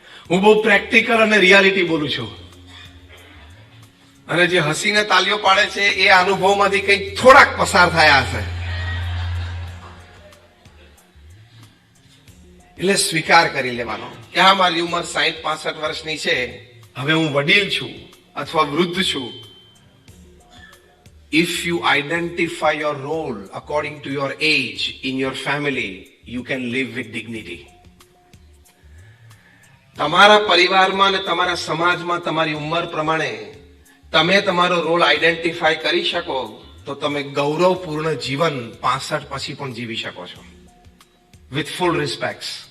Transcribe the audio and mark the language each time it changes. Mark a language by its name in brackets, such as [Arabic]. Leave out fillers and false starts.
[Gujarati] હું બહુ પ્રેક્ટિકલ અને રિયાલિટી બોલું છું. અને જે હસીને તાલીઓ પાડે છે એ અનુભવમાંથી કંઈક થોડાક પસાર થયા હશે. એટલે સ્વીકાર કરી લેવાનો કે હા, મારી ઉંમર 60-65 વર્ષની છે, હવે હું વડીલ છું અથવા વૃદ્ધ છું. [English] If you identify your role according to your age in your family, you can live with dignity. [Gujarati] તમારા પરિવારમાં અને તમારા સમાજમાં તમારી ઉંમર પ્રમાણે તમે તમારો રોલ આઈડેન્ટિફાય કરી શકો તો તમે ગૌરવપૂર્ણ જીવન 65 પછી પણ જીવી શકો છો, [English] With full respect.